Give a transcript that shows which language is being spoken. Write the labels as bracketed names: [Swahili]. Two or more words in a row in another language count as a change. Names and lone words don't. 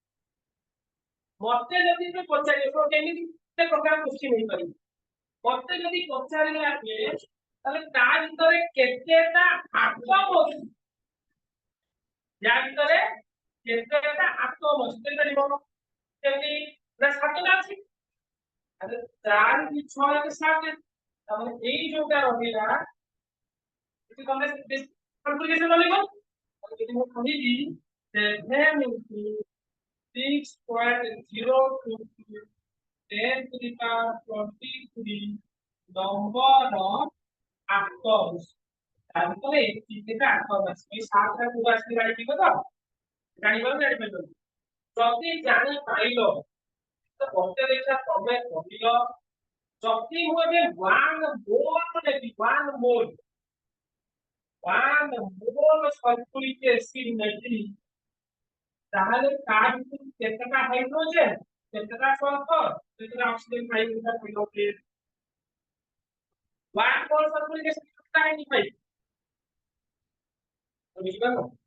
[Odia] ମତେ ଯଦି ସେ ପଚାରିବ ତ କେମିତି କେତେ ପ୍ରକାର କ୍ୱେଶ୍ଚିନ୍ ହେଇପାରିବ ମତେ ଯଦି ପଚାରିଲା ଯେ ତାହେଲେ ତା ଭିତରେ କେତେଟା ଆଟମ ଅଛି ୟା ଭିତରେ କେତେଟା ଆଟମ ଅଛି କହିପାରିବ କେମିତି ନା ସାତଟା ଅଛି ଆରେ 4 କି 6 କି 7 ତାମାନେ ଏଇ ଯୋଉଟା ରହିଲା ଏଠି ତମେ କମ୍ପ୍ଲିକେସନ ରହିବ ଯଦି ମୁଁ କହିବି [English] 7 into 6.02 10 to the power 23 number of atoms [Odia] ତାପରେ କେତେଟା ଆଟମ ଅଛି ଏଇ 7 ଟା ପୁରା ଆସିକି ଜାଣିଥିବ ତ ଜାଣିପାରିବ ଯଦି ଜାଣି ପାଇଲ ତ ମତେ ଦେଖିଆ ତମେ କହିଲ ଯଦି ମୁଁ ଏବେ 1 ମୋଲ ନେବି 1 ମୋଲ ସଲ୍ଫ୍ୟୁରିକ ଏସିଡ ନେବି ତାହେଲେ ତା ଭିତରୁ କେତେଟା ହାଇଡ୍ରୋଜେନ କେତେଟା ସଲ୍ଫର କେତେଟା ଅକ୍ସିଜେନ ପାଇବ କହିଲ ପ୍ଲିଜ 1 ମୋଲ ସଲ୍ଫ୍ୟୁରିକ ଏସିଡ କେତେଟା ହେଇନି ଭାଇ ବୁଝିପାରିଲ